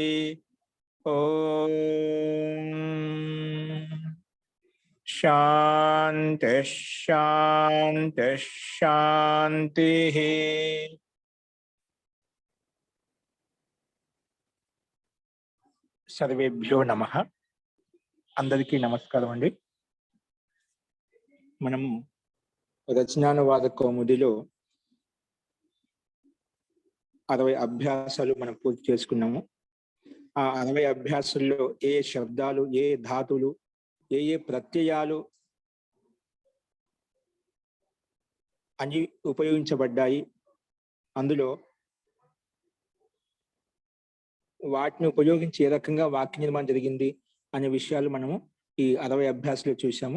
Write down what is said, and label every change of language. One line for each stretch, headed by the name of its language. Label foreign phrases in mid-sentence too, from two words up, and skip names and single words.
Sanskrit: ओम शांति शांति शांति। सर्वेभ्यो नमः।
Telugu: అందరికీ నమస్కారం అండి। మనం రచనానువాద కౌముదిలో 60 అభ్యాసాలు మనం పూర్తి చేసుకున్నాము. ఆ 60 అభ్యాసాల్లో ఏ శబ్దాలు, ఏ ధాతులు, ఏ ప్రత్యయాలు అని ఉపయోగించబడ్డాయి, అందులో వాటిని ఉపయోగించి ఏ రకంగా వాక్య నిర్మాణం జరిగింది అనే విషయాలు మనము ఈ 60 అభ్యాసాలు చూసాము.